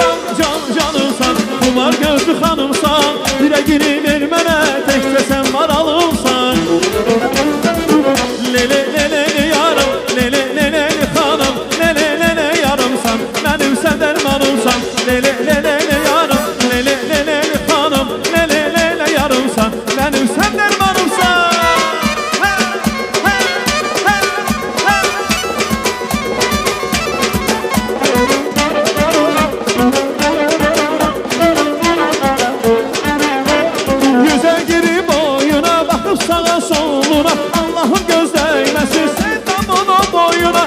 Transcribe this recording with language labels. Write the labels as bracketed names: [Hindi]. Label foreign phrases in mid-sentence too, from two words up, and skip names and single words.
[Azerbaijani] canımsan, kumar gözlü hanımsan, yüreğini ver mənə, təkcə sən maralımsan. Lele lele yarım, lele lele hanım, lele lele yarımsan, mənim sən dərmanımsan. Lele lele yarım, lele lele hanım, lele lele yarımsan, mənim sən dərmanımsan. [Turkish] Sağa soluna Allah'ın göz değmesin sevdamın o boyuna.